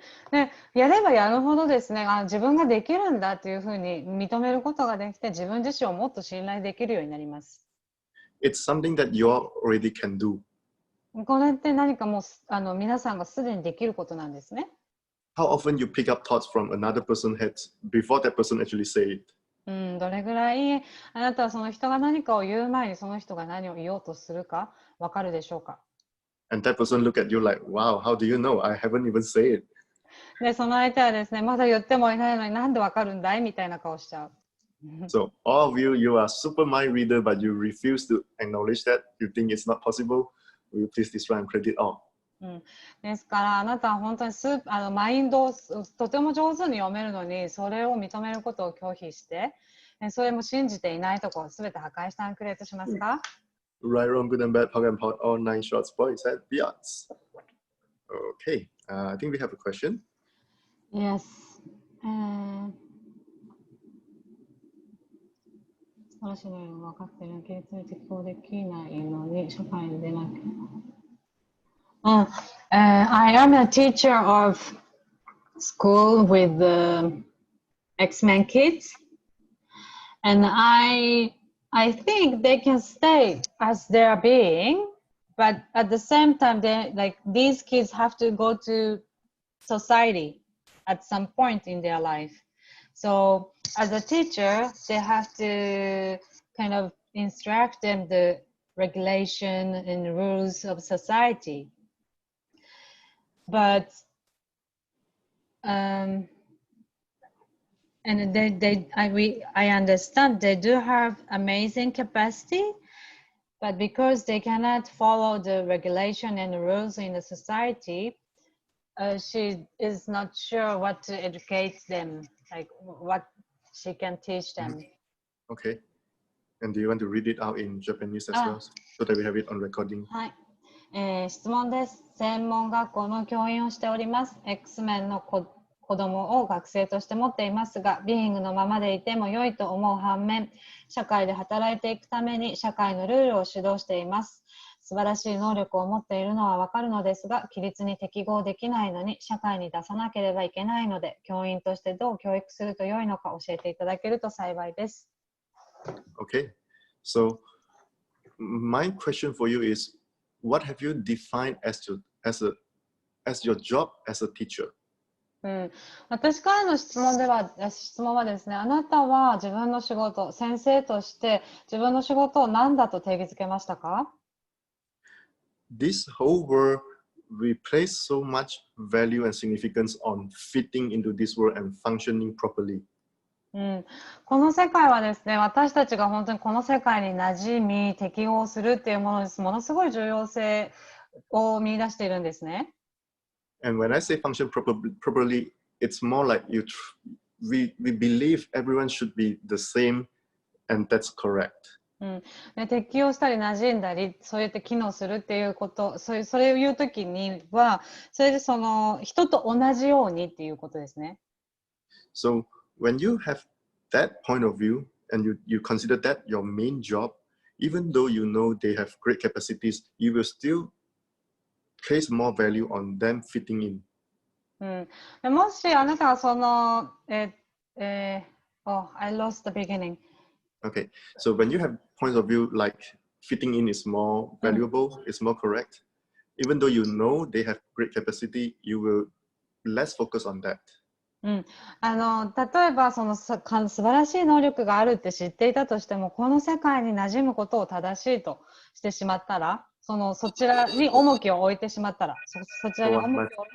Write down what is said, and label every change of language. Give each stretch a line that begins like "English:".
Japanese: で、やればやるほどですね、自分ができるんだというふうに認めることができて、自分自身をもっと信頼できるようになります。
English: It's something that you already can do.
Japanese: これって何かもう皆さんがすでにできることなんですね。
English: How often you pick up thoughts from another person's head before that person actually say it?
Japanese: どれぐらいあなたはその人が何かを言う前にその人が何を言おうとするかわかるでしょうか。
English: And that person look at you like, wow, how do you know? I haven't even said it.
Japanese: で、その相手はですね、まだ言ってもいないのになんでわかるんだいみたいな顔しちゃう。
English: So all of you, you are super mind reader, but you refuse to acknowledge that. You think it's not possible. Will you please destroy and credit all?
Japanese: ですからあなたは本当にマインドをとても上手に読めるのにそれを認めることを拒否してそれも信じていないところを全て破壊してくれとしますか？
English: Right, wrong, good and bad, POG and POD, all 9 short boys and beyonds. Okay, I think we have a question. Yes.
Japanese: 私のように分かっている規律に適応できないのに社会に出なきゃ。
English: I am a teacher of school with X-Men kids, and I think they can stay as they are being, but at the same time, these kids have to go to society at some point in their life. So as a teacher, they have to kind of instruct them the regulation and rules of society. But and I understand they do have amazing capacity, but because they cannot follow the regulation and the rules in the society, she is not sure what to educate them, like what she can teach them. Okay. And do you want to read it out in Japanese as well, so that we have it on recording?
Japanese: はい。質問です。専門学校の教員をしております。X メンの子供を学生として持っていますが、ビーイングのままでいても良いと思う反面、社会で働いていくために社会のルールを指導しています。素晴らしい能力を持っているのはわかるのですが、規律に適合できないのに社会に出さなければいけないので、教員としてどう教育すると良いのか教えていただけると幸いです。
English: Okay. So my question for you is, what have you defined as your job as a teacher?
Japanese: 私からの質問はですね、あなたは自分の仕事、先生として自分の仕事を何だと定義づけましたか？
English: This whole world, we place so much value and significance on fitting into this world and functioning properly.
Japanese: この世界はですね、私たちが本当にこの世界に馴染み、適応するっていうものです。ものすごい重要性を見出しているんですね。
English: And when I say function properly, it's more like we believe everyone should be the same, and that's correct.
Japanese: で適応したり馴染んだりそうやって機能するっていうことそれを言うときにはそれでその人と同じようにっていうことですね。
English: So when you have that point of view and you consider that your main job, even though you know they have great capacities, you will still place more value on them fitting in.
Japanese: もしあなたがその
English: I lost the beginning. Okay, so when you have points of view like fitting in is more valuable, it's more correct, even though you know they have great capacity, you will less focus on that.
Japanese: 例えばその素晴らしい能力があるって知っていたとしてもこの世界に馴染むことを正しいとしてしまったらそちらに重きを置いてしまったらそちらに重きを置いて